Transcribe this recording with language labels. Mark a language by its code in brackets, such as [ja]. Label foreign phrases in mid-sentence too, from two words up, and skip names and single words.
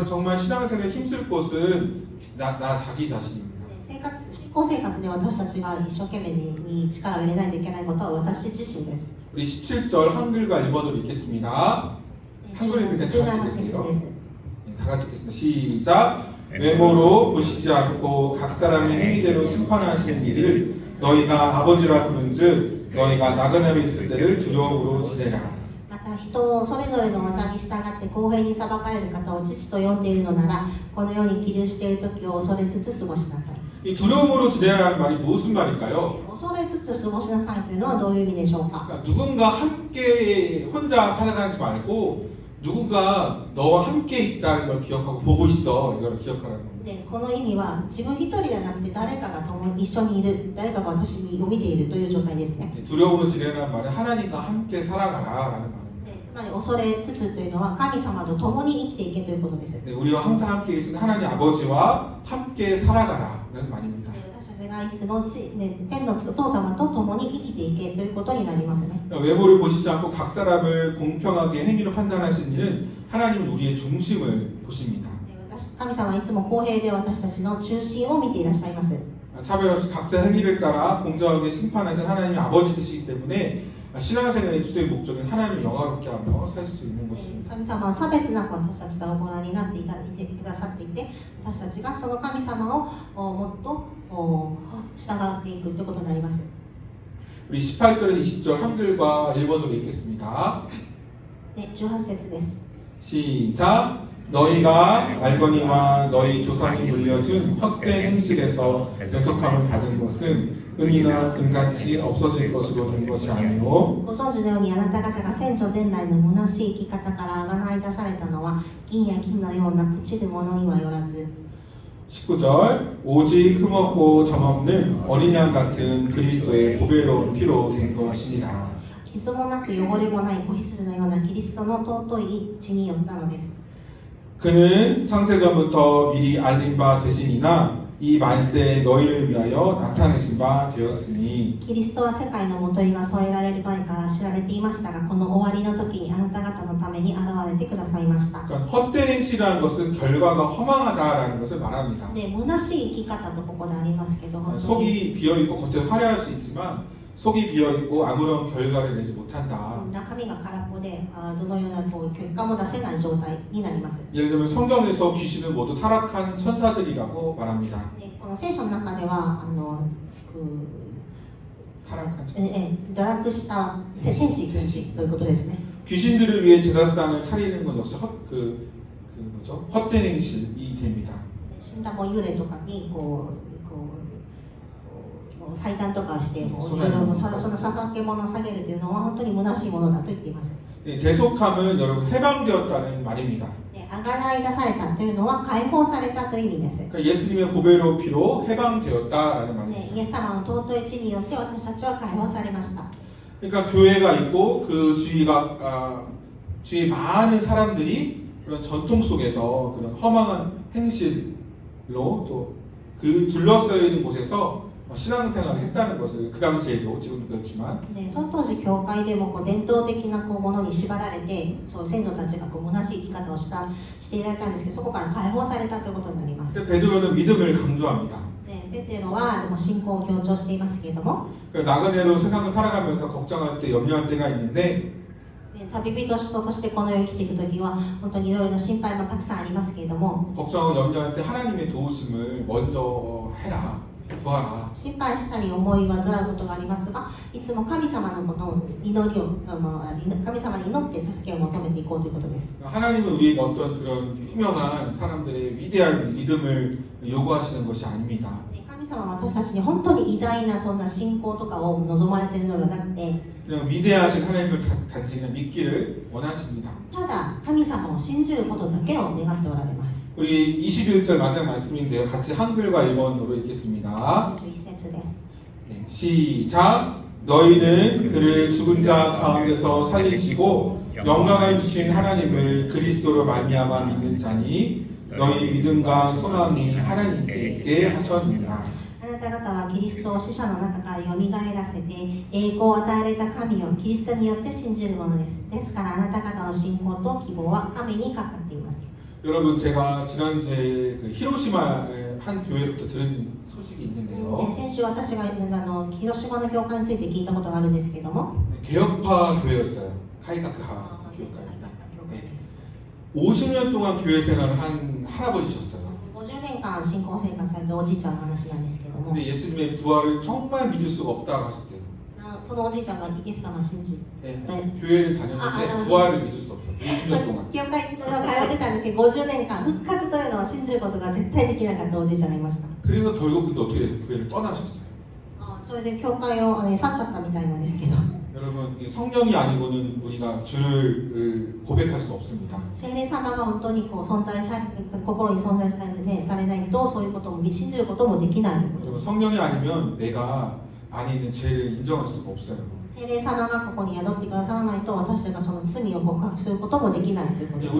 [ko] 그래서 정말 신앙생활에 힘쓸 곳은 나 자기 자신입니다. [ja] 信仰生活で私たちが一生懸命に力を入れないといけないことは私自身です。 [ko] 우리 17절 한글과 일본어로 읽겠습니다. 한글 읽을 때 다 같이 [ja] 17節 [ko] 읽을게요. [ja] です。 [ko] 다 같이 읽겠습니다. 시작. 외모로 보시지 않고 각 사람의 행위대로 심판하시는 일을 너희가 아버지라 부른즉 너희가 나그네에 있을 때를 두려움으로 지내라. [ja] また人をそれぞれの技に従って公平に裁かれる方を父と呼んでいるのならこの世に起立している時を恐れつつ過ごしなさい。 [ko] 이 두려움으로 지내라는 말이 무슨 말일까요? [ja] 恐れつつ過ごしなさいというのはどういう意味でしょうか。 [ko] 그러니까 누군가 함께 혼자 살아가지 말고 누군가 너와 함께 있다는 걸 기억하고 보고 있어. 이걸 기억하라는 겁니다. [ja] でこの意味は自分一人ではなくて誰かが一緒にいる、誰かが私に見ているという状態ですね。 [ko] 두려움으로 지내라는 말은 하나님과 함께 살아가라라는 말입니다. [ja] つまり恐れつつというのは神様と共に生きていけということです。 [ko] 네, 우리와 항상 함께 계신 하나님 아버지와 함께 살아가라는 말입니다. [ja] 私たちがいつも天のお父様と共に生きていけということになりますね。 [ko] 외모를 보시지 않고 각 사람을 공평하게 행위로 판단하시는 이는 하나님은 우리의 중심을 보십니다. [ja] 神様はいつも公平で私たちの中心を見ていらっしゃいます。 [ko] 차별 없이 각자 행위를 따라 공정하게 심판하신 하나님이 아버지 되시기 때문에 신앙생활의 주된 목적은 하나님을 영화롭게 하며 살 수 있는 것입니다. [ja] 神様は差別なく私たちとお行いになっていてくださっていて、私たちがその神様をもっと従っていくということになります。 [ko] 우리 18절에서 20절 한글과 일본어로 읽겠습니다. [ja] 18 節です。 [ko] 시작. 너희가 알거니와 너희 조상이 물려준 헛된 행실에서 대속함을 받은 것은 은이나 금같이 없어질 것으로 된 것이 아니오. [ja] ご存知のようにあなた方が先祖伝来の虚しい生き方からあがない出されたのは銀や金のような朽ちるものにはよらず。 [ko] 19절. 오직 흠없고 점없는 어린 양 같은 그리스도의 보배로운 피로 된 것이니라. [ja] 傷もなく汚れもない子羊のようなキリストの尊い血によったのです。 [ko] 그는 상세전부터 미리 알린 바 되시니나 이 만세에 너희를 위하여 나타내신 바 되었으니 [ja] キリストは世界のもといが添えられる前から知られていましたが、この終わりの時にあなた方のために現れてくださいました。 [ko] 그러니까 헛된 행실이라는 것은 결과가 허망하다라는 것을 말합니다. [ja] で、虚しい生き方とここでありますけど、本当に [ko] 속이 비어있고 겉은 화려할 수 있지만 속이 비어있고 아무런 결과를 내지 못한다. [ja] 中身が空っぽで、どのようなこう結果も出せない状態になります。 [ko] 예를 들면 성경에서 귀신은 모두 타락한 천사들이라고 말합니다. [ja] で、この聖書の中では [ko] 타락한 천사. [ja] 堕落した天使ということですね。 [ko] 귀신들을 위해 제사상을 차리는 건 역시 헛된 행실이 됩니다. [ja] 死んだ幽霊とかに祭壇とかしていろいろ捧げ物を下げるというのは本当に虚しいものだと言っています。 [ko] 대속함은 여러분 해방되었다는 말입니다. [ja] で、あがない出されたというのは解放されたという意味です。 [ko] 그러니까 예수님의 보배로 피로 해방되었다라는 말입니다. [ja] イエス様の尊い血によって私たちは解放されました。 [ko] 그러니까 교회가 있고 그 주위 많은 사람들이 그런 전통 속에서 그런 허망한 행실로 또 그 둘러싸여 있는 곳에서 신앙생활을 했다는 것을 그 당시에도 지금도 그렇지만 [ja] で、その当時教会でも伝統的なものに縛られて、そう先祖たちが虚しい生き方をしていられたんですけど、そこから解放されたということになります。 [ko] 베드로는 믿음을 강조합니다. [ja] で、ペテロはでも信仰を強調していますけれども、 [ko] 나그네로 세상을 살아가면서 걱정할 때 염려할 때가 있는데 [ja] 旅人としてこの世に生きていくときは本当にいろいろな心配もたくさんありますけれども、 [ko] 걱정하고 염려할 때 하나님의 도우심을 먼저 해라, 구하라. [ja] 心配したり思い煩うことがありますが、いつも神様のこの祈りを神様に祈って助けを求めていこうということです。 [ko] 하나님은 우리에게 어떤 그런 유명한 사람들의 위대한 믿음을 요구하시는 것이 아닙니다. [ja] 神様は私たちに本当に偉大なそんな信仰とかを望まれているのではなくて、 [ko] 그냥 위대하신 하나님을 단지 그냥 믿기를 원하십니다. [ja] ただ神様を信じることだけを願っておられます。 [ko] 우리 21절 마지막 말씀인데요. 같이 한글과 일본어로 읽겠습니다. [ja] 21 節です。 [ko] 네, 시작. 너희는 그를 죽은 자 가운데서 살리시고 영광을 주신 하나님을 그리스도로 말미암아 믿는 자니 너희 믿음과 소망이 하나님께 있게 하셨느니라. [ja] あなた方はキリストを死者の中からよみがえらせて栄光を与えられた神をキリストによって信じるものです。ですからあなた方の信仰と希望は神にかかっています。 [ko] 여러분 제가 지난주에 그 히로시마의 한 교회로부터 들은 소식이 있는데요. [ja] 先週私が広島の教会について聞いたことがあるんですけども、 [ko] 개혁파 교회였어요. 카이가크하 교회가요. 50년 동안 교회 생활을 한 할아버지셨어요. [ja] 50 年間信仰生活されたおじいちゃんの話なんですけども、 [ko] 근데 예수님의 부활을 정말 믿을 수가 없다고 하셨대요. [ja] そのおじいちゃんがイエス様を信じ [ko] 네, 네. 교회를 다녔는데 부활을 믿을 수 없어요. 50년 동안. [ja] 教会に通ってたんですけど、50年間復活というのを信じることが絶対できなかったおじいちゃんがいました。 [ko] 그래서 결국 근데 어떻게 돼서 교회를 떠나셨어요. [ja] それで教会を去っちゃったみたいなんですけど、 [ko] 여러분 이 성령이 아니고는 우리가 주를 고백할 수 없습니다. [ja] 聖霊様が本当に存在され心に存在されないと、そういうことも信じることもできないということ [ko] 여러분 성령이 아니면 내가 안에 있는 죄를 인정할 수가 없어요. [ja] 聖霊様がここに宿ってくださらないと、私たちがその罪を告白することもできないということです。